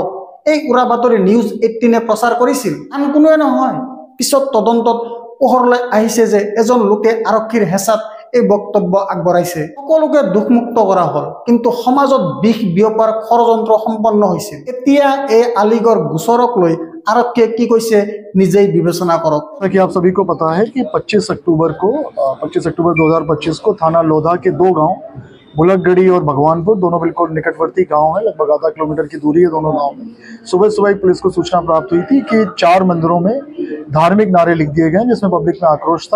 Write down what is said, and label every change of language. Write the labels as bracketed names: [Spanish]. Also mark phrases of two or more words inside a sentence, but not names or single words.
[Assamese] এই উৰা বাতৰি নিউজ 18 প্ৰচাৰ কৰিছিল, আন কোনোৱে নহয়। পিছত তদন্তত পোহৰলৈ আহিছে যে এজন লোকে আৰক্ষীৰ হেঁচাত এই বক্তব্য আগবঢ়াইছে। সকলোকে দুখমুক্ত কৰা হ'ল, কিন্তু সমাজত বিষ বিয়পাৰ ষড়যন্ত্ৰ সম্পন্ন হৈছিল। এতিয়া এই আলিগড় গোচৰক লৈ আৰক্ষী কি কৈছে নিজেই বিবেচনা করক। [Hindi] कि आप सभी को पता है कि 25 अक्टूबर 2025 को थाना लोधा के 2 गांव बुलकगढ़ी और भगवानपुर दोनों बिल्कुल निकटवर्ती गांव है, लगभग आधा किलोमीटर की दूरी है दोनों गांव में। सुबह सुबह पुलिस को सूचना प्राप्त हुई थी कि 4 मंदिरों में धार्मिक नारे लिख दिए गए, जिसमें पब्लिक में आक्रोश था।